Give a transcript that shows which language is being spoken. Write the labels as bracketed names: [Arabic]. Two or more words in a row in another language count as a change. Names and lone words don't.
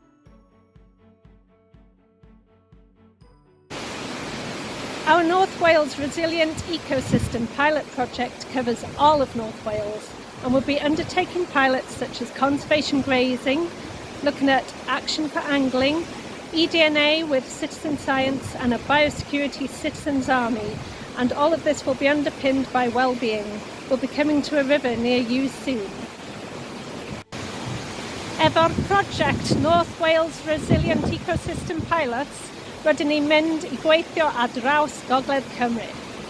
[English] Our North Wales Resilient Ecosystem Pilot Project covers all of North Wales and will be undertaking pilots such as conservation grazing, looking at action for angling, eDNA with citizen science and a biosecurity citizens army, and all of this will be underpinned by Wellbeing. We'll be coming to a river near you soon. [Welsh] Efo'r project North Wales Resilient Ecosystem Pilots, rydyn ni'n mynd i gweithio ar draws Gogledd Cymru.